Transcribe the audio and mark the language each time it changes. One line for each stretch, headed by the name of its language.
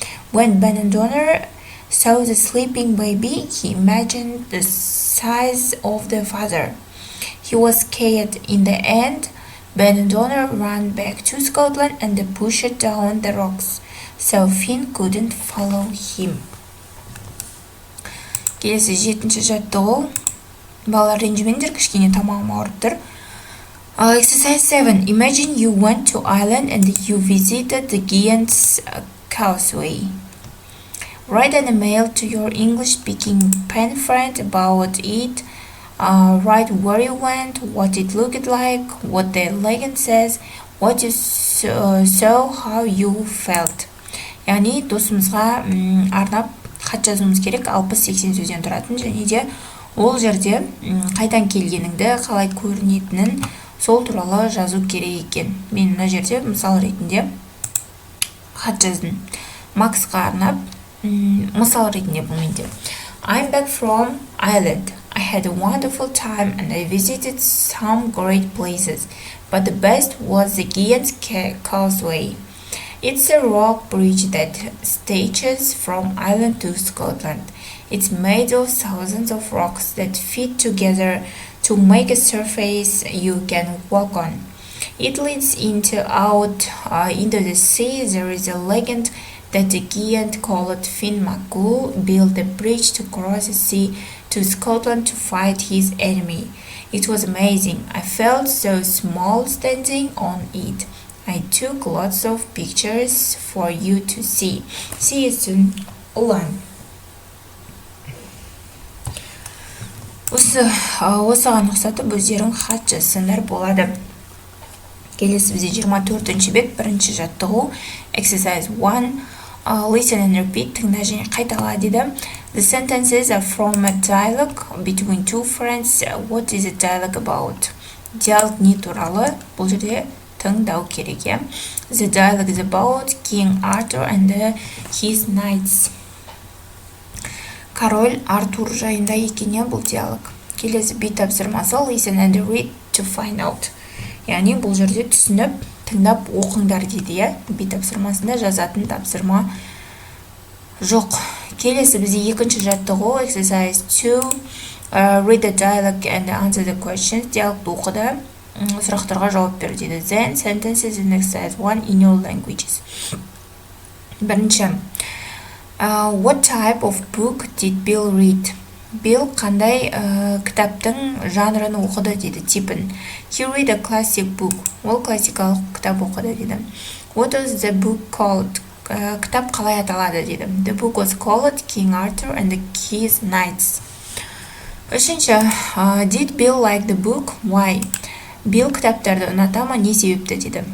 English: When Ben and Donner saw the sleeping baby, he imagined the size of the father. He was scared. In the end, Ben and Donner ran back to Scotland and pushed down the rocks, so Finn couldn't follow him.
Kazakh: Келесі 7-ші жаттығу. Балалар ренжімеңдер, кішкене тамағым ауырып тұр.
English: Exercise 7. Imagine you went to Ireland and you visited the Giant's Causeway. Write an email to your English-speaking pen friend about it. Write where you went, what it looked like, what the legend says, what you saw, how you felt.
Kazakh: Яғни досымызға арнап хат жазуымыз керек. 60-80 сөзден тұратын, және де ол жерде қайдан келгеніңді, қалай көрінетінін сол туралы жазу керек екен. Мен мына жерде мысал ретінде хат жаздым. Максқа арнап мысал ретінде бұл менде.
English: I'm back from Ireland. I had a wonderful time and I visited some great places, but the best was the Giant's Causeway. It's a rock bridge that stretches from Ireland to Scotland. It's made of thousands of rocks that fit together to make a surface you can walk on. It leads into the sea. There is a legend that the giant called Finn McCool built a bridge to cross the sea to Scotland to fight his enemy. It was amazing. I felt so small standing on it. I took lots of pictures for you to see. See you soon. Улан.
Kazakh: Осыған ұқсатып өздерің хат жазсаңдар болады. Келесі бізде 24-ші бет, бірінші жаттығу.
English: Exercise 1. Listen and repeat.
Kazakh: Тыңда және қайтала дейді.
English: The sentences are from a dialogue between two friends. What is a dialogue about?
Kazakh: Диалог не туралы. Бұл жерде тыңдау керек.
English: The dialogue is about King Arthur and his knights.
Kazakh: Король Артур жайында екен бұл диалог. Келесі бит тапсырмасы
English: listen and read to find out.
Kazakh: Яғни бұл жерде түсініп, тыңдап оқыңдар дейді. Бит тапсырмасында жазатын тапсырма жоқ. Келесі бізде екінші жаттығу
English: exercise 2. Read the dialogue and answer the questions.
Kazakh: Диалогты оқыды, сұрақтарға жауап бер дейді.
English: Then sentences in exercise 1 in your languages.
Kazakh: Бірінші.
English: What type of book did Bill read?
Kazakh: Bill қандай кітаптың жанрын оқыды дейді, типін.
English: He read a classic book.
Kazakh: Ол классикалық кітап оқыды дейді.
English: What was the book called?
Kazakh: Кітап қалай аталады дейді.
English: The book was called King Arthur and his knights.
Kazakh: Үшінші.
English: Did Bill like the book? Why?
Kazakh: Bill кітаптарды ұната ма, не себепті дейді.